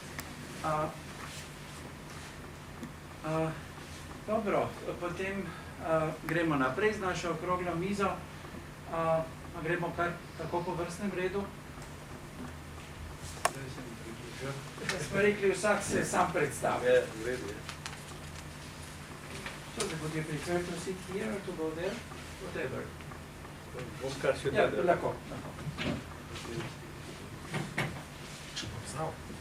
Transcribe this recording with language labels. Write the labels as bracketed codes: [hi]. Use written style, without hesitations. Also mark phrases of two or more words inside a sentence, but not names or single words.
[sl] Dobro, potem gremo naprej z našo okroglo mizo. Gremo kar tako po vrstnem redu. Da smo rekli, vsak se sam predstavi. [en] So, would you prefer to sit here or to go there? Whatever. [sl] Ja, lahko. Če bom znal.